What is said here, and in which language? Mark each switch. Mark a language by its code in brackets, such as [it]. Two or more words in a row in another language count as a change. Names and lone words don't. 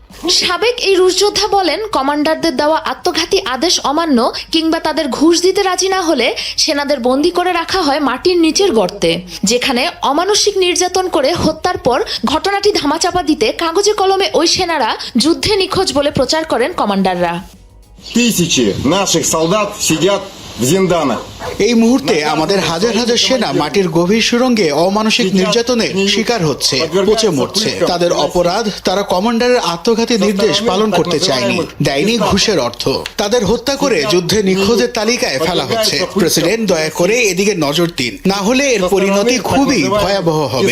[bn] সাবেক এই রুশ যোদ্ধা বলেন, কমান্ডারদের দেওয়া আত্মঘাতী আদেশ অমান্য কিংবা তাদের ঘুষ দিতে রাজি না হলে সেনাদের বন্দী করে রাখা হয় মাটির নিচের গর্তে, যেখানে অমানসিক নির্যাতন করে হত্যার পর ঘটনাটি ধামাচাপা দিতে কাগজে কলমে ওই সেনারা যুদ্ধে নিখোঁজ বলে প্রচার করেন কমান্ডাররা। [ru] Тысячи наших солдат сидят в зинданах. [bn] এই মুহূর্তে আমাদের হাজার হাজার সেনা মাটির গভীর সুড়ঙ্গে অমানসিক নির্যাতনের শিকার হচ্ছে, পচে মরছে। তাদের অপরাধ, তারা কমান্ডারের আত্মঘাতী নির্দেশ পালন করতে চায়নি, দেয়নি ঘুষের অর্থ। তাদের হত্যা করে যুদ্ধে নিখোঁজের তালিকায় ফেলা হচ্ছে। প্রেসিডেন্ট, দয়া করে এদিকে নজর দিন, না হলে এর পরিণতি খুবই ভয়াবহ হবে।